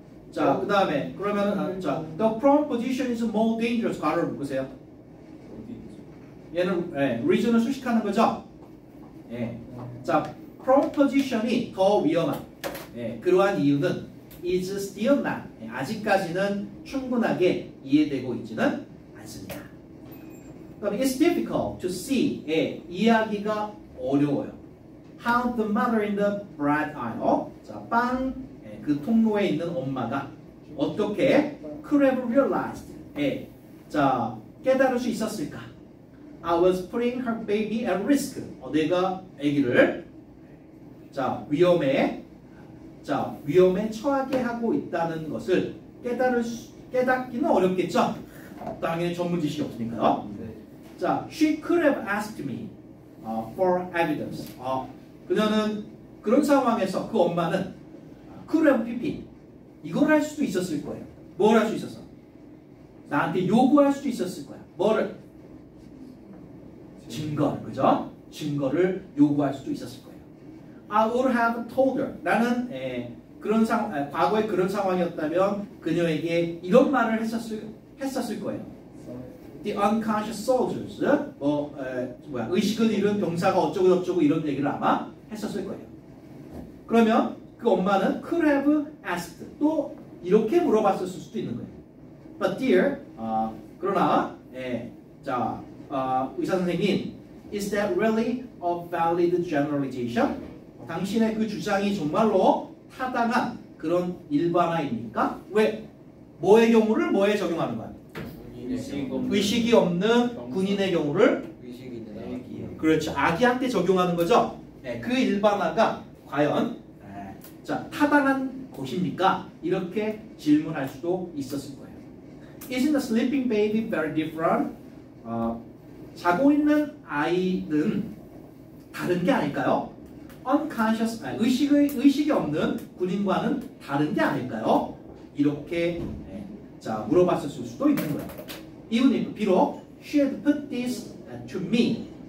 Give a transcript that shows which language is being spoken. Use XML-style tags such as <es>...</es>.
<en>자,</en> <ko>그다음에 그러면은</ko> <en>자, the prone position is more dangerous.</en> <ko>괄호를 묶으세요. 어디 있죠? 얘는 reason을 수식하는 거죠. 자, prone position이 더 위험한 그러한 이유는</ko> <en>is still not,</en> <ko>아직까지는 충분하게 이해되고 있지는 않습니다.</ko> <en>그다음에 it's difficult to see,</en> <ko>이해하기가 어려워요.</ko> <en>How the mother in the bread aisle, 자,</en> <ko>그 통로에 있는 엄마가 어떻게</ko> <en>could have realized, 자,</en> <ko>깨달을 수 있었을까?</ko> <en>I was putting her baby at risk.</en> <ko>내가 아기를 위험에 처하게 하고 있다는 것을 깨닫기는 어렵겠죠. 당연히 전문 지식이 없으니까요. 네.</ko> <en>자, she could have asked me for evidence.</en> <ko>그녀는 그런 상황에서 그 엄마는</ko> <en>could have pp</en> <ko>이걸 할 수도 있었을 거예요. 뭘 할 수 있었어? 나한테 요구할 수도 있었을 거야. 뭐를? 증거, 그죠? 증거를 요구할 수도 있었을 거예요.</ko> <en>I would have told her.</en> <ko>나는 과거에 그런 상황이었다면 그녀에게 이런 말을 했었을 거예요.</ko> <en>The unconscious soldiers,</en> <ko>의식을 잃은 병사가 어쩌고 저쩌고 이런 얘기를 아마 했었을 거예요. 그러면 그 엄마는</ko> <en>could have asked,</en> <ko>또 이렇게 물어봤을 수도 있는 거예요.</ko> <en>But dear,</en> <ko>그러나 의사 선생님,</ko> <en>is that really a valid generalization?</en> <ko>당신의 그 주장이 정말로 타당한 그런 일반화입니까? 왜? 뭐의 경우를 뭐에 적용하는 거야? 의식이 없는 군인의 경우를 의식이 있는 아기요. 그렇죠. 아기한테 적용하는 거죠. 그 일반화가 과연 타당한 곳입니까? 이렇게 질문할 수도 있었을 거예요.</ko> <en>Isn't the sleeping baby very different?</en> <ko>자고 있는 아이는 다른 게 아닐까요? Unconscious, 의식이 없는 군인과는 다른 게 아닐까요? 이렇게 자 물어봤을 수도 있는 거예요.</ko> <en>Even if 비록 she had put this to me.</en>